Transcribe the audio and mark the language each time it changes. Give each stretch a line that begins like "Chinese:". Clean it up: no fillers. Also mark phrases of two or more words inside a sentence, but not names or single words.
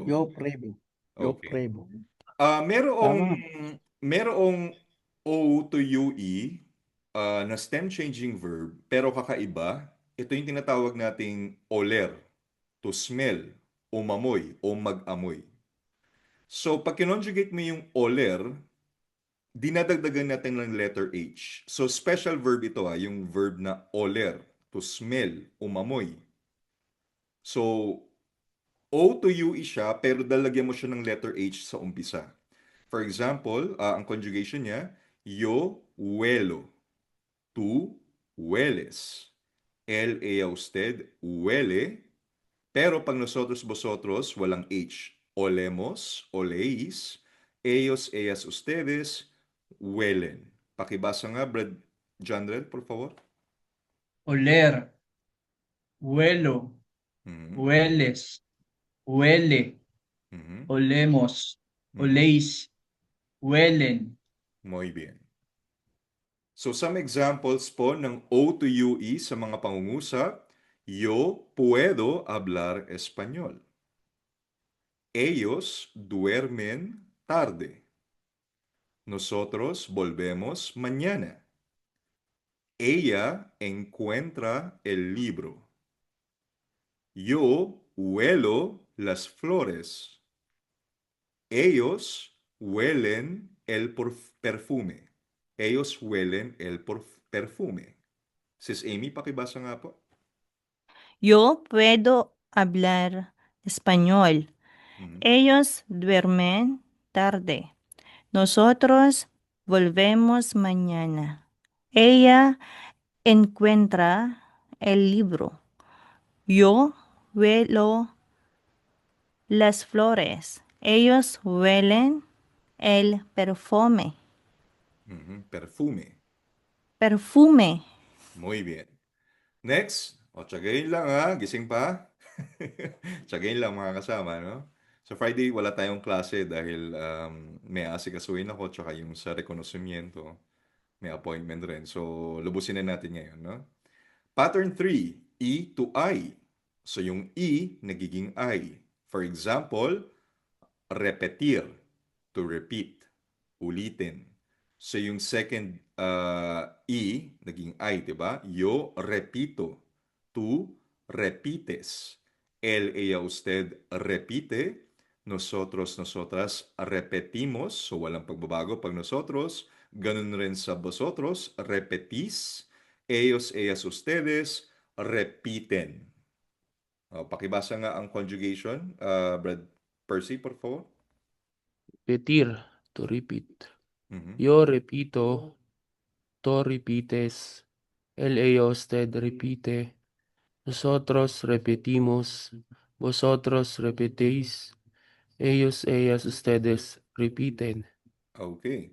Spanish: Yo pruebo. Yo Okay. pruebo.
Filipino: Merong O to UE na
English: stem changing verb
Filipino: pero kakaiba. Ito yung tinatawag nating oler,
English: to smell,
Filipino: umamoy o mag-amoy. So pag kinonjugate mo yung oler, dinadagdagan natin ng letter H. So
English: special verb
Filipino: ito yung verb na oler,
English: to smell,
Filipino: umamoy. So O to UE siya, pero dalagyan mo siya ng letter H sa umpisa.
English: For example,
Filipino: ang conjugation niya,
Spanish: yo huelo, tú hueles, él, ella, usted huele, pero pag nosotros, vosotros, walang H. Olemos, oléis, ellos, ellas, ustedes, huelen.
Filipino: Pakibasa nga, Brad Jandrel,
Spanish: por favor. Oler, huelo, Mhm, hueles, huele, mhm, olemos, mhm. oléis, huelen. Muy bien.
Filipino: So
English: some examples
Filipino: po ng O to UE sa mga pangungusap.
Spanish: Yo puedo hablar español. Ellos duermen tarde. Nosotros volvemos mañana. Ella encuentra el libro. Yo huelo las flores. Ellos huelen el perfume. Ellos huelen el perfume.
Filipino: Sis Amy, pakibasa nga po.
Spanish: Yo puedo hablar español. Mhm. Ellos duermen tarde. Nosotros volvemos mañana. Ella encuentra el libro. Yo huelo las flores. Ellos huelen el perfume. Perfume. Perfume. Muy bien.
Filipino: Next. O, tsagayin lang ha. Gising pa. Tsagayin lang mga kasama, no? Sa Friday, wala tayong klase dahil may aasikasuhin ako tsaka yung sa rekonosimiento, may appointment rin. So, lubusin na natin ngayon, no?
English: Pattern 3, E to I. So,
Filipino: yung E nagiging I.
English: For example, repetir, to repeat,
Filipino: ulitin. So, yung second E naging I, diba?
Spanish: Yo repito, tú repites. Él, ella, usted repite. Nosotros, nosotras repetimos.
Filipino: So, walang pagbabago pag nosotros. Ganun rin sa vosotros, repetís.
Spanish: Ellos, ellas, ustedes repiten.
Filipino: Pakibasa nga ang conjugation. Brad Percy,
Spanish: por favor. Repetir,
English: to repeat. Mhm.
Spanish: Yo repito, tú repites, él, ella, usted repite, nosotros repetimos, vosotros repetéis, ellos, ellas, ustedes repiten. Okay.